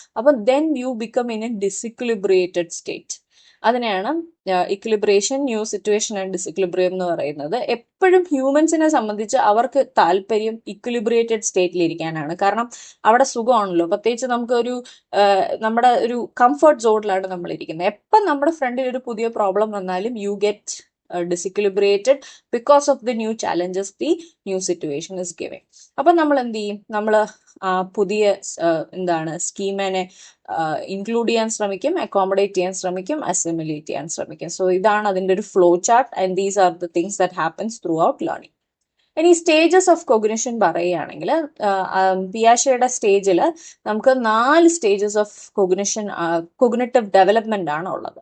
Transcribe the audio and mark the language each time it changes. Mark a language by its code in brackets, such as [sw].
[en] അപ്പൊ then you become in a disequilibrated state. [ml] അതിനെയാണ് equilibration, new situation and disequilibrium എന്ന് പറയുന്നത്. എപ്പോഴും ഹ്യൂമൻസിനെ സംബന്ധിച്ച് അവർക്ക് താല്പര്യം ഇക്വിലിബ്രേറ്റഡ് സ്റ്റേറ്റിൽ ഇരിക്കാനാണ്. കാരണം അവിടെ സുഖമാണല്ലോ, പ്രത്യേകിച്ച് നമുക്കൊരു നമ്മുടെ ഒരു കംഫർട്ട് സോണിലാണ് നമ്മൾ ഇരിക്കുന്നത്. എപ്പം നമ്മുടെ ഫ്രണ്ടിൽ ഒരു പുതിയ പ്രോബ്ലം വന്നാലും [en] You get disequilibrated because of the new challenges the new situation is giving. [ml] അപ്പൊ നമ്മൾ എന്ത് ചെയ്യും, നമ്മൾ പുതിയ സ്കീമിനെ ഇൻക്ലൂഡ് ചെയ്യാൻ ശ്രമിക്കും, അക്കോമഡേറ്റ് ചെയ്യാൻ ശ്രമിക്കും, അസിമിലേറ്റ് ചെയ്യാൻ ശ്രമിക്കും. സോ ഇതാണ് അതിന്റെ ഒരു flow chart, [en] And these are the things that happens throughout learning. [ml] ഇനി സ്റ്റേജസ് ഓഫ് കൊഗ്നിഷൻ പറയുകയാണെങ്കിൽ പിയാഷെയുടെ സ്റ്റേജിൽ നമുക്ക് 4 സ്റ്റേജസ് ഓഫ് കൊഗ്നിറ്റീവ് ഡെവലപ്മെന്റ് ആണ് ഉള്ളത്.